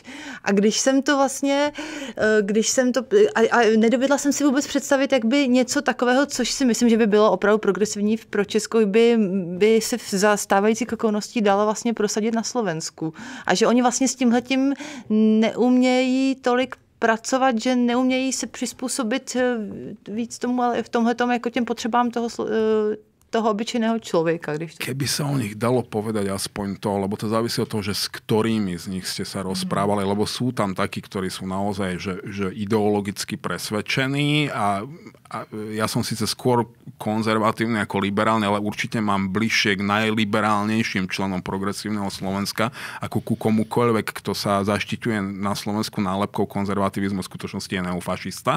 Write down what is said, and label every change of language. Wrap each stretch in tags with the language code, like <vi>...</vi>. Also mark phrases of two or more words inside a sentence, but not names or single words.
<cs>A když jsem to vlastně, a nedovedla jsem si vůbec představit, jak by něco takového, což si myslím, že by bylo opravdu progresivní pro Česko, by se za stávajících okolností dalo vlastně prosadit na Slovensku. A že oni vlastně s tímhletím neumějí tolik pracovat, že neumějí se přizpůsobit víc tomu, ale v tomhletom jako těm potřebám toho obyčejného človeka.</cs> <sk>Keby sa o nich dalo povedať aspoň to, lebo to závisí od toho, že s ktorými z nich ste sa rozprávali, lebo sú tam takí, ktorí sú naozaj že ideologicky presvedčení a ja som síce skôr konzervatívny ako liberálny, ale určite mám bližšie k najliberálnejším členom progresívneho Slovenska ako ku komukoľvek, kto sa zaštiťuje na Slovensku nálepkou konzervativizmu, v skutočnosti je neofašista.</sk>